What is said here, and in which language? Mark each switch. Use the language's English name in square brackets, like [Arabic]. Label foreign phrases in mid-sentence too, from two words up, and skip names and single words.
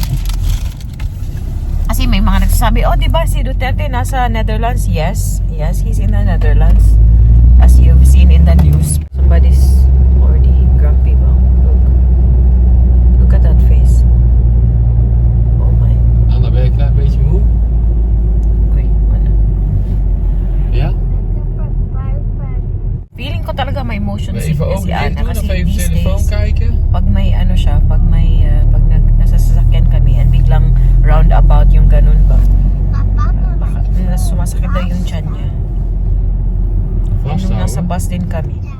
[Filipino] Kasi may mga nagsasabi, di ba si Duterte nasa Netherlands? [English] Yes, he's in the Netherlands. As you've seen in the news. Somebody's already grumpy ba? Look at that face. Oh my. [Dutch] Anna, ben je een klein beetje moe? [Filipino] Uy, ano? [Dutch] Ja? [Filipino] Feeling ko talaga may motion [Dutch] Even [Filipino] sickness si [Dutch] overleven [Filipino] Ana [Dutch] doen [Filipino] kasi [Dutch] of even op [English] these [Dutch] de telefoon [English] days, [Dutch] kijken? [Filipino] pag nasa sasakyan kami and biglang roundabout yung ganun ba, baka sumasakit daw yung tiyan niya. And nung nasa [Dutch] Vasthouden. [Filipino] bus din kami.